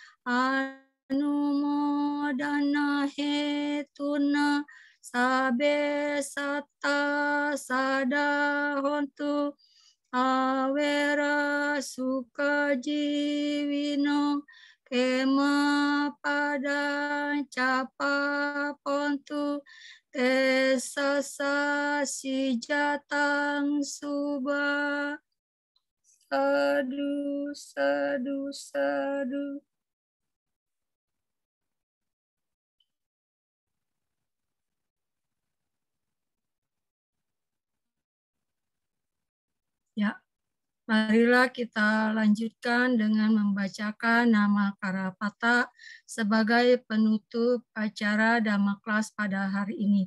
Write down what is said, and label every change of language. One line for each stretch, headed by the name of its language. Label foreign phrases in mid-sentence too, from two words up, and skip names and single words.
Pali: anumodana hetuna sabe satta sadahontu awera sukajiwino kema pada capa pontu tesasa si jatang suba. Sadu, sadu, sadu.
Indonesian: Ya, marilah kita lanjutkan dengan membacakan nama Karapata sebagai penutup acara Dhamma Kelas pada hari ini.